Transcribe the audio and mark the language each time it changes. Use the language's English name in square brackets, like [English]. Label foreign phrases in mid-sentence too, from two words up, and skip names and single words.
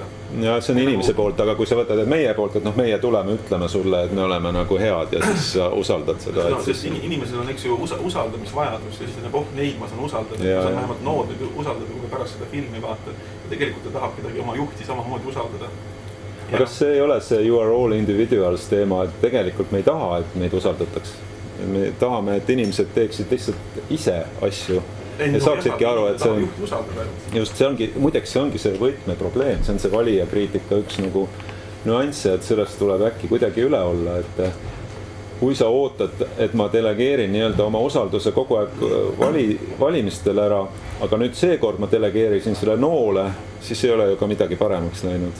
[Estonian] Ja see on inimese poolt, aga kui sa võtad meie poolt, et meie tuleme, ütleme sulle, et me oleme nagu head ja siis sa usaldad seda. Sest inimesel on, eks ju, usaldamisvajadus ja siis neid ma saan usaldada. Ma saan vähemalt nood usaldada, kui pärast seda filmi vaatad. Ja tegelikult ta tahab kedagi oma juhti samamoodi usaldada. Aga kas see ei ole see [English] you are all individuals [Estonian] teema, et tegelikult me ei taha, et meid usaldataks. Me tahame, et inimesed teeksid lihtsalt ise asju. Ja saaksidki aru, et see just see ongi, muideks see ongi see võtmeprobleem, see on see valijakriitika üks nagu nüansse, et sellest tuleb äkki kuidagi üle olla, et kui sa ootad, et ma delegeerin nii-öelda oma usalduse kogu aeg valimistel ära, aga nüüd seekord ma delegeerisin selle noole, siis ei ole ju ka midagi paremaks läinud.